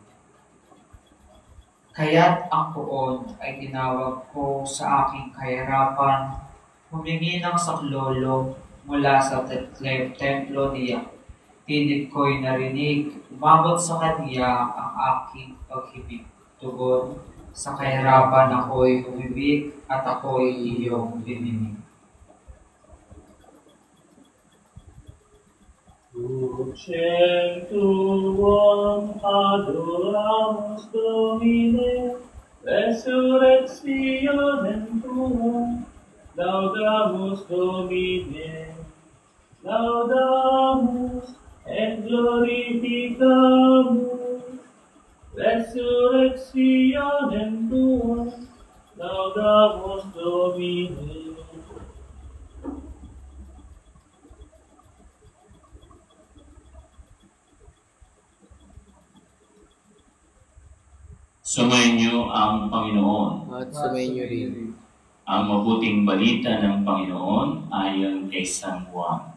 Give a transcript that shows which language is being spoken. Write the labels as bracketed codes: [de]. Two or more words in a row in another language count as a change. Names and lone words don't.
[tl] Kaya't ang poon ay tinawag ko sa aking kahirapan, humingi ng saklolo mula sa templo niya. Tinig ko'y narinig, umabot sa kanya ang aking paghibig. Tugon, sa kahirapan ako'y humibig at ako'y iyong dininig. [la] Lucem tuum adoramus Domine, resurrectionem tuum, laudamus Domine, laudamus et glorificamus, resurrectionem tuum, laudamus Domine. [tl] Sumainyo ang Panginoon. At sumainyo rin. Ang mabuting balita ng Panginoon ayon kay San Juan.